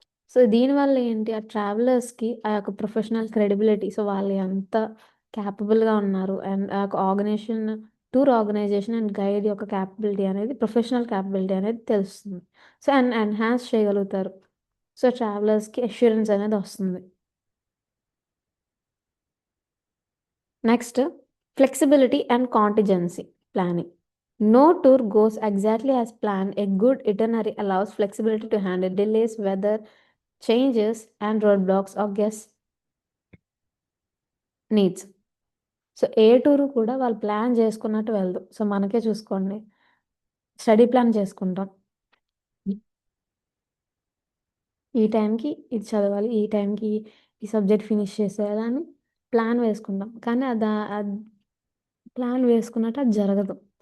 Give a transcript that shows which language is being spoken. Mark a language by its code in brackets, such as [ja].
[te] So, దీనివల్ల ఏంటి ఆ ట్రావెలర్స్‌కి ఆ యొక్క ప్రొఫెషనల్ క్రెడిబిలిటీ, సో, వాళ్ళు ఎంత కేపబుల్‌గా ఉన్నారు అండ్ ఆ యొక్క టూర్ ఆర్గనైజేషన్ అండ్ గైడ్ యొక్క కేపబిలిటీ అనేది, ప్రొఫెషనల్ కేపబిలిటీ అనేది తెలుస్తుంది. సో, ఎన్హాన్స్ చేయగలుగుతారు. సో, ట్రావెలర్స్‌కి అష్యూరెన్స్ అనేది వస్తుంది. Next flexibility and contingency planning. [en] No tour goes exactly as planned. A good itinerary allows flexibility to handle delays, weather changes, and roadblocks or guest needs. [te] So, ఏ tour కూడా వాళ్ళు plan చేసుకున్నట్టు వెళ్ళదు. So, మనకే చూసుకోండి. Study plan చేసుకుంటాం. ఈ టైంకి ఇది చదవాలి. ఈ టైంకి ఈ సబ్జెక్ట్ ఫినిష్ చేసేయాలి అని ప్లాన్ వేసుకుంటాం. కానీ ప్లాన్ వేసుకున్నట్టు అది జరగదు.